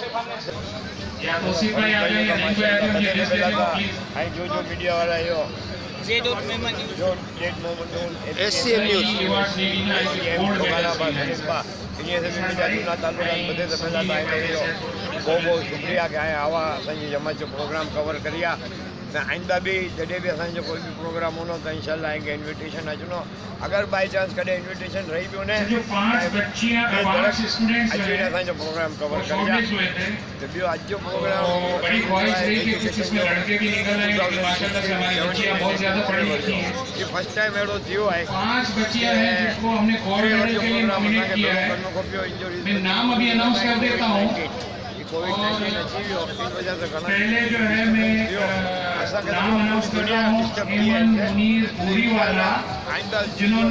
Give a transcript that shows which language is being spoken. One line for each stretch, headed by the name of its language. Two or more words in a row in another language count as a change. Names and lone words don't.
Sindhi: जो मीडिया वाला है बहुत शुक्रिया कि आवा असांजी जमात जो प्रोग्राम कवर करिया आइंदा भी जॾहिं भी असांजो कोई भी प्रोग्राम होनो तो इंशाल्लाह आएंगे इन्विटेशन अचनो अगर
English: by chance
Sindhi: कॾहिं इन्विटेशन रही भी वञे अची असांजो प्रोग्राम कवर करिया तो ॿियो अॼु जो प्रोग्राम ये
English: first time
Sindhi: अहिड़ो थियो आहे
Hindi: पहले जो है मैं नाम अनाउंस कर रहा हूँ जिन्होंने